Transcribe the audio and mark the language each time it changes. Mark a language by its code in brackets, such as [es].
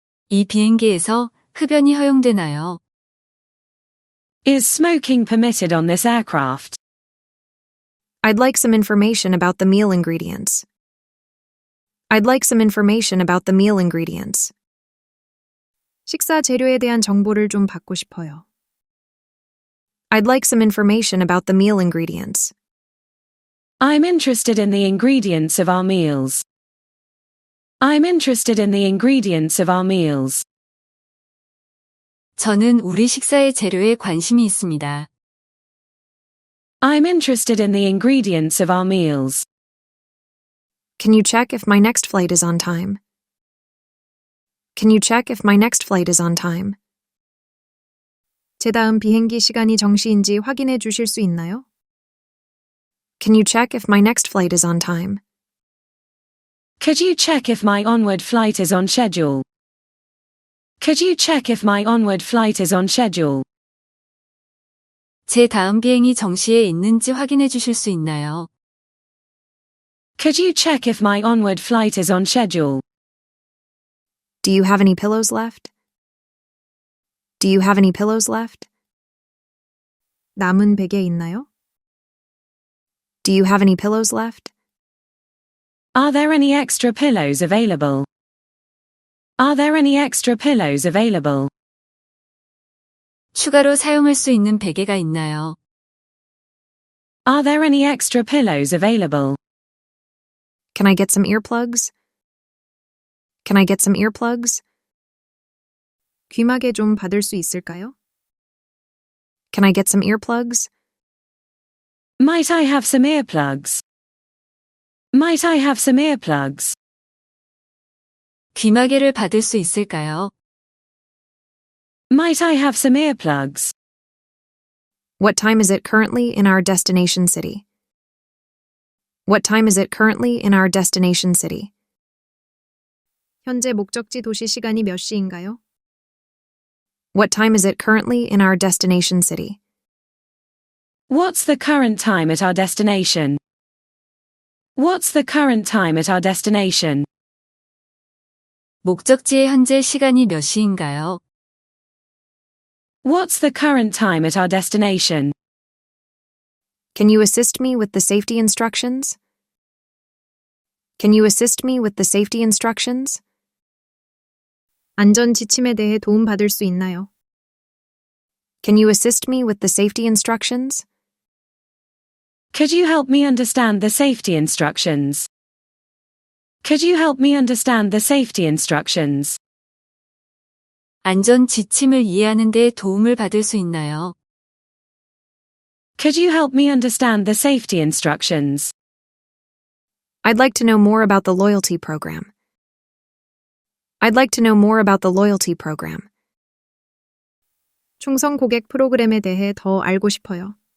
[ko] 이 비행기에서 흡연이 허용되나요? [en] Is smoking permitted on this aircraft? I'd like some information about the meal ingredients. I'd like some information about the meal ingredients. [ko] 식사 재료에 대한 정보를 좀 받고 싶어요. [en] I'd like some information about the meal ingredients. I'm interested in the ingredients of our meals. I'm interested in the ingredients of our meals. [ko] 저는 우리 식사의 재료에 관심이 있습니다. [en] I'm interested in the ingredients of our meals. Can you check if my next flight is on time? Can you check if my next flight is on time? [ko] 제 다음 비행기 시간이 정시인지 확인해 주실 수 있나요? [en] Can you check if my next flight is on time? Could you check if my onward flight is on schedule? Could you check if my onward flight is on schedule? [ko] 제 다음 비행이 정시에 있는지 확인해 주실 수 있나요? [en] Could you check if my onward flight is on schedule? Do you have any pillows left? Do you have any pillows left? [ko] 남은 베개 있나요? [en] Do you have any pillows left? Are there any extra pillows available? Are there any extra pillows available? [ko] 추가로 사용할 수 있는 베개가 있나요? [en] Are there any extra pillows available? Can I get some earplugs? Can I get some earplugs? [ko] 귀마개 좀 받을 수 있을까요? [en] Can I get some earplugs? Might I have some earplugs? Might I have some earplugs? [ko] 귀마개를 받을 수 있을까요? [en] Might I have some earplugs? What time is it currently in our destination city? What time is it currently in our destination city? [ko] 현재 목적지 도시 시간이 몇 시인가요? [en] What time is it currently in our destination city? What's the current time at our destination? What's the current time at our destination? [ko] 목적지의 현재 시간이 몇 시인가요? [en] What's the current time at our destination? Can you assist me with the safety instructions? Can you assist me with the safety instructions? [ko] 안전 지침에 대해 도움받을 수 있나요? [en] Can you assist me with the safety instructions? Could you help me understand the safety instructions? Could you help me understand the safety instructions? [ko] 안전 지침을 이해하는 데 도움을 받을 수 있나요? [en] Could you help me understand the safety instructions? I'd like to know more about the loyalty program. I'd like to know more about the loyalty program. [ko] 충성 고객 프로그램에 대해 더 알고 싶어요.